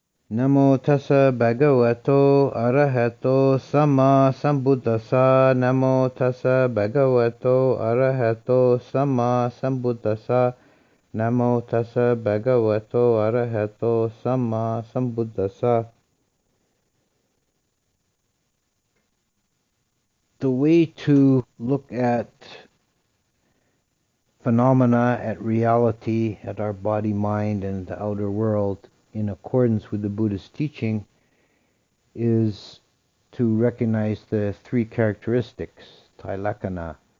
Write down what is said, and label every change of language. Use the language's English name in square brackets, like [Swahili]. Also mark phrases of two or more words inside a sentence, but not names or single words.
[Pali] Namo tassa bhagavato arahato sama sambuddhassa. Namo tassa bhagavato arahato sama sambuddhassa. Namo tassa bhagavato arahato sama sambuddhassa. [English] The way to look at phenomena, at reality, at our body, mind, and the outer world in accordance with the Buddhist teaching is to recognize the three characteristics, tailakkhana.